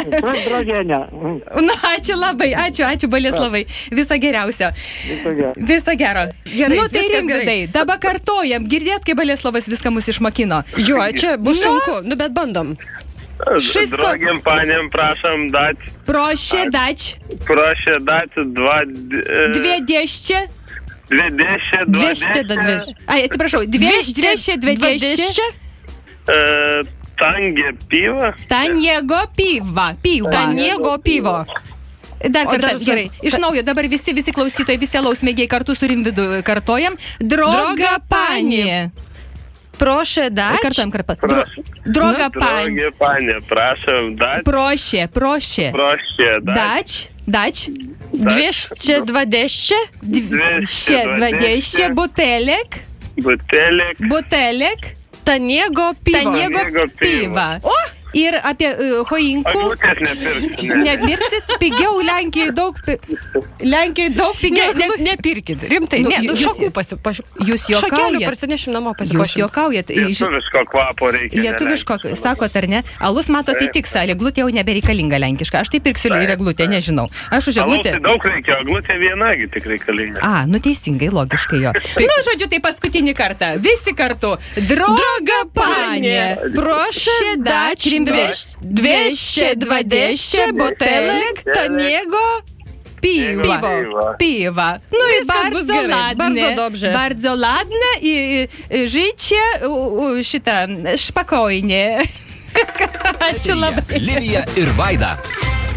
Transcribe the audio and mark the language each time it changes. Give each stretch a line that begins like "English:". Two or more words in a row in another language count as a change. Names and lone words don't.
Lithuanian: Na, ačiū labai, ačiū Boleslovai. Viso geriausio. Viso gero. Gerai, nu, tai Rimvidai, dabar kartojam. Girdėt, kaip Boleslovas viską mus išmokino? Jo, čia bus sunku, nu bet bandom.
Polish: Dragiem panėm prašom dać. Proszę dać 220.
Lithuanian: Ai, atsiprašau, 220.
Polish: Taniego pivo.
Lithuanian: Dar kartą, gerai. Iš naujo, dabar visi klausytojai, visi alaus mėgiai kartu su Rimvidu kartojam.
Polish: Droga pani. Proszę dać. Droga pani. Prašom dać. Proszę dać. 220 butelek butelek, Taniego pivo. taniego piva. O!
Lithuanian: Ir apie choinkų. Aglutės nepirksiu. Nepirksit pigiau, Lenkijoje daug pigiau. Nepirkit, rimtai, Nu, ne, jūs- šakų jūs juokaujat. Šakelių parsinešim namo Jūs pasipuošim. juokaujat. Lietuviško kvapo reikia. Lietuviško, sakot ar ne? Alus, matot, tai tik salė, glutė jau nebereikalinga lenkiška. Aš tai pirksiu ir eglutę, nežinau. Aš už eglutę. Alus daug reikia, eglutė vienagi tik reikalinga. A, nu teisingai, logiškai jo. Nu, žodžiu, tai paskutinį kartą. Visi kartu.
Polish: Droga panė. Proszę dać 220 butelek taniego Piwa. Piwa. No i
Lithuanian: Viskas bus
Polish: bardzo
Lithuanian: gerai,
Polish: ładne. bardzo dobrze. Bardzo ładne i życie šitą spokojnie.
Lithuanian: Ačiū labai. Livija ir Vaida.